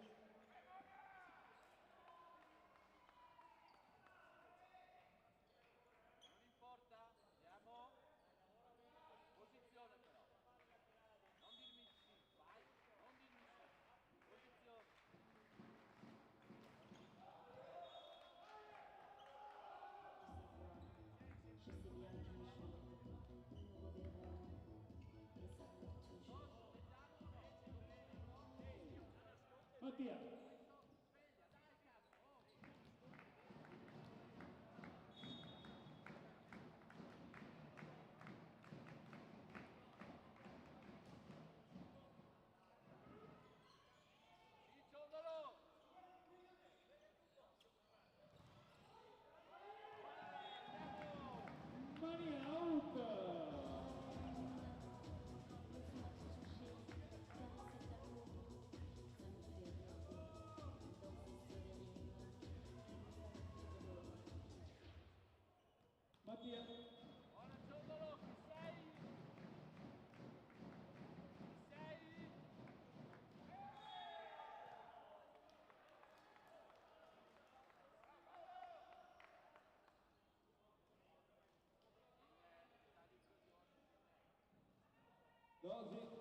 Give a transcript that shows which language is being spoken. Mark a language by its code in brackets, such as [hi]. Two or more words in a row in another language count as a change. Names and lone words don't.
[it] Non importa, andiamo. Posizione però. Non dirmi sì, vai, non dirmi sì. Posizione. [fr] Je sais bien qu'un jour, nous nous reverrons et ça pour toujours. [it] Toast, leggiamo o no? Mattia. Sveglia, dai cazzo, oh. Cicciondolo. Mani out. [fr] Me faire toucher, caresser ta peau, ça me fait rêver. Danser sur les rives, ça me fait de l'eau. [it] Mattia. Buona Ciondolo, chi sei? Chi sei? Dosi.